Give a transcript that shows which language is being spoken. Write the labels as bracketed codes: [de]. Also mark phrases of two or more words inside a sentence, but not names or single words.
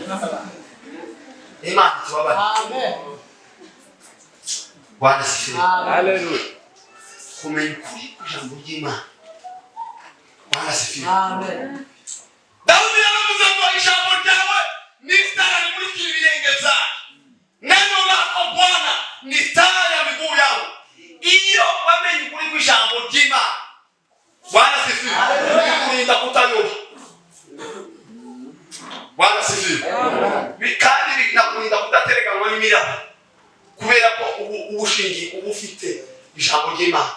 [rw] Imana tubabarire. Amen. [sw] Bwana sifiwe. [rw] Haleluya. Kumenya ukuri ijambo ry'Imana. [sw] Bwana sifiwe. Amen. [rw] Dawidi yaravuze ngo ijambo ryawe ni itara rimurikira ibirenge byanjye. [sw] Neno lako Bwana ni taa ya miguu yangu. [rw] Iyo wamenye ukuri kw'ijambo ry'Imana. [sw] Bwana sifiwe. [rw] Bikurinda kutayoba. [sw] Bwana sifiwe. [rw] Kandi binakurinda kudatereganwa n'imiraba. Kubera ko ubushingi ubufite ijambo ry'Imana.